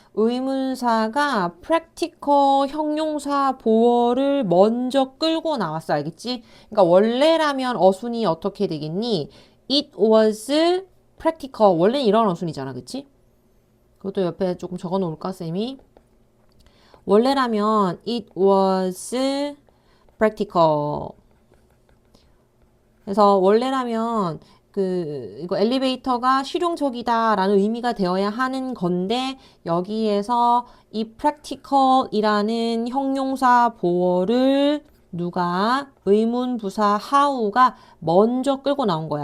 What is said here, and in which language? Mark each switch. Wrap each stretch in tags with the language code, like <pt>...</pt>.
<ko>의문사가 practical 형용사 보어를 먼저 끌고 나왔어. 알겠지? 그러니까 원래라면 어순이 어떻게 되겠니? It was practical. 원래 이런 어순이잖아. 그치? 그것도 옆에 조금 적어 놓을까, 쌤이?</ko> <en>원래라면 it was practical.</en> <ko>그래서 원래라면 이거 엘리베이터가 실용적이다라는 의미가 되어야 하는 건데 여기에서 이 practical이라는 형용사 보어를 누가 의문 부사 how가 먼저 끌고 나온 거야.</ko>